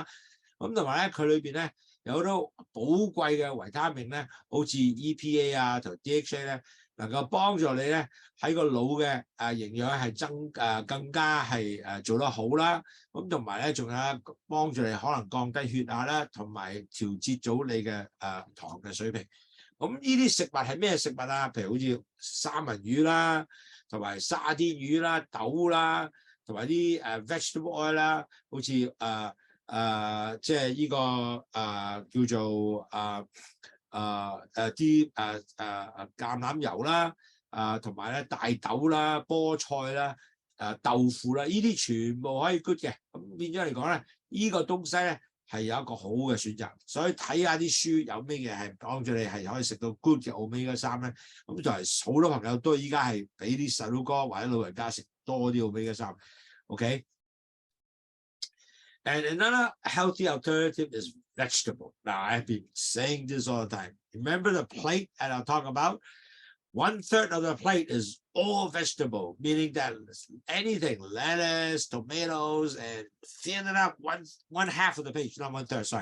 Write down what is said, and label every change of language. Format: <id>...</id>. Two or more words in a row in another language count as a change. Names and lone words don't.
<yue>咁同埋咧，佢裏邊咧有好多寶貴嘅維他命咧，好似</yue> <en>EPA 啊同 DHA</en> <yue>咧，能夠幫助你咧喺個腦嘅營養係更加係做得好啦。咁同埋咧，仲有幫助你可能降低血壓啦，同埋調節到你嘅糖嘅水平。咁呢啲食物係咩食物啊？譬如好似三文魚啦，同埋沙甸魚啦、豆啦，同埋啲</yue> <en>vegetable oil</en> <yue>啦，好似即係呢個叫做啲橄欖油啦，同埋咧大豆啦、菠菜啦、豆腐啦，呢啲全部可以 good 嘅。咁變咗嚟講咧，呢個東西咧係有一個好嘅選擇。所以睇下啲書有咩嘢係幫助你係可以食到 good 嘅 omega-3咧。咁就係好多朋友都依家係俾啲細佬哥或者老人家食多啲 omega-3。OK。</yue> <en>And another healthy alternative is vegetable. Now, I've been saying this all the time. Remember the plate that I'll talk about? 1/3 of the plate is all vegetable, meaning that anything, lettuce, tomatoes, and thin it up, one half of the page, not 1/3, sorry.</en>